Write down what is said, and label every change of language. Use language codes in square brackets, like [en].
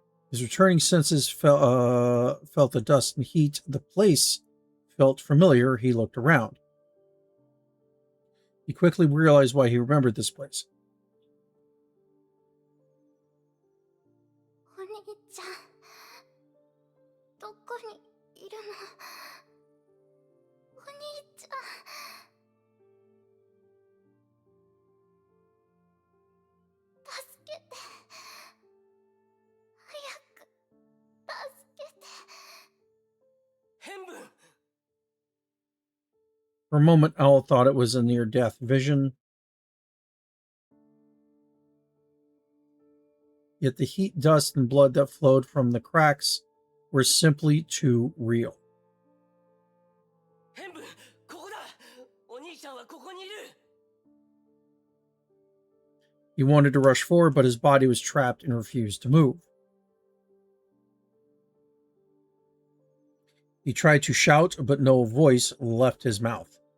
[en] His returning senses felt the dust and heat. The place felt familiar. He looked around. He quickly realized why he remembered this place. [ja] お兄ちゃん、どこにいるの？お兄ちゃん。助けて。早く助けて。変分 [en] For a moment, Owl thought it was a near-death vision. Yet the heat, dust, and blood that flowed from the cracks were simply too real. [ja] 変分ここだお兄ちゃんはここにいる [en] He wanted to rush forward, but his body was trapped and refused to move. He tried to shout, but no voice left his mouth.